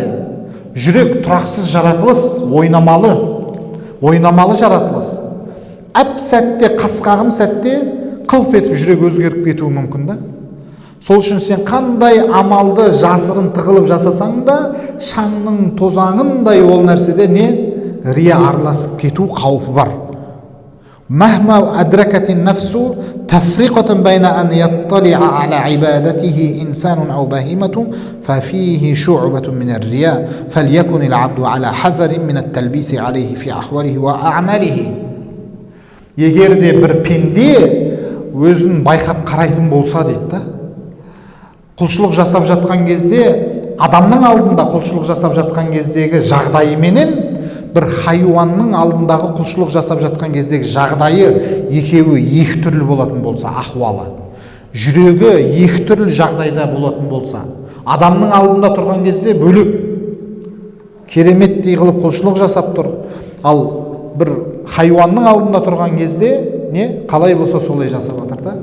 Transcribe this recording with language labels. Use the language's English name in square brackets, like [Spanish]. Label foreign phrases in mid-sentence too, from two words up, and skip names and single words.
[Kazakh] Жүрек тұрақсыз жаратылыс, ойнамалы жаратылыс. Әп сәтте, қасқағым сәтте қылп етіп жүрек өзгеріп кетуі мүмкін да. Сол үшін сен қандай амалды жасырын тығылып жасасаң да, шаңның тозаңындай ол нәрседе не рия араласып кету қаупі бар. [Arabic] مهما أدركت النفس تفرقة بين أن يطلع على عبادته إنسان أو بهيمة ففيه شعبة من الرياء فليكن العبد على حذر من التلبيس عليه في أحواله وأعماله. [Kazakh] Егер де бір пенде өзін байқап қарайтын болса дейді да, құлшылық жасап жатқан кезде, адамның алдында құлшылық жасап жатқан кездегі жағдайыменен бір хайуанның алдындағы құлшылық жасап жатқан кездегі жағдайы екеуі екі түрлі болатын болса, ахуалы, жүрегі екі түрлі жағдайда болатын болса, адамның алдында тұрған кезде бөлек кереметтей қылып құлшылық жасап тұр, ал бір хайуанның алдында тұрған кезде не қалай болса солай жасап жатыр да.